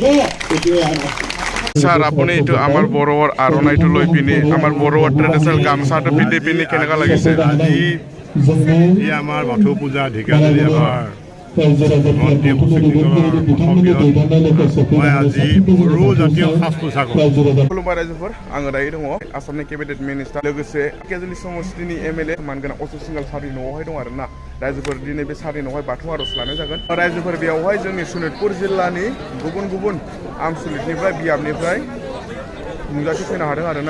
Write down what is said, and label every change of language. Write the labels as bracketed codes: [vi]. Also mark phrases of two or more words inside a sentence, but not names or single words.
[as] স্যার আপনি এইটো আমার বড়োর আরনাইটো লৈ পিনি আমার বড়োর ট্রেডিশনাল গামছাটো পিন্ধি পিনি কেনেকা লাগিছে? আজি ই আমাৰ বাথৌ পূজা ঢেকিয়াজুলি আমাৰ মন্ত্ৰী মই আজি বড়ো জাতীয় সাজ পোছাক [brx] खुलुमबाय रायजोफोर आङो दायो दङ आसामनि [en] cabinet minister [brx] लोगोसे ढेकियाजुलि समस्तिनि MLA मानगोनां अशोक सिंघाल सारनि न'आवहाय दं आरोना। रायजोफोर दिनै बे सारनि न'आवहाय बाथौ आर'ज लानाय जागोन। रायजोफोर बेयावहाय जोंनि सनितपुर जिल्लानि गुबुन गुबुन आनसलिकनिफ्राय बियाबनिफ्राय नुजाथि फैनो हादों आरोना।